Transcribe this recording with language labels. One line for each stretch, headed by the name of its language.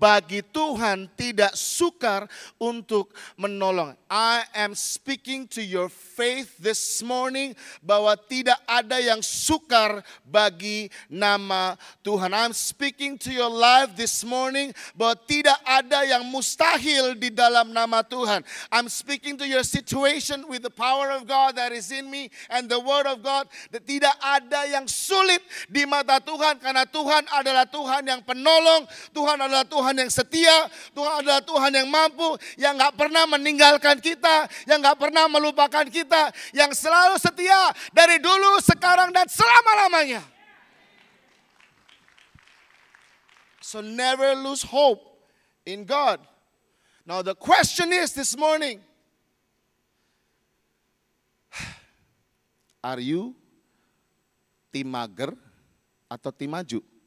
Indonesian: Bagi Tuhan tidak sukar untuk menolong.
English: I am speaking to your faith this morning
Indonesian: bahwa tidak ada yang sukar bagi nama Tuhan.
English: I'm speaking to your life this morning
Indonesian: bahwa tidak ada yang mustahil di dalam nama Tuhan.
English: I'm speaking to your situation with the power of God that is in me and the word of God.
Indonesian: Tidak ada yang sulit di mata Tuhan. Karena Tuhan adalah Tuhan yang penolong, Tuhan adalah Tuhan yang setia, Tuhan adalah Tuhan yang mampu, yang gak pernah meninggalkan kita, yang gak pernah melupakan kita, yang selalu setia dari dulu, sekarang, dan selama-lamanya.
English: So never lose hope in God. Now the question is this morning, are you
Indonesian: tim mager atau tim maju?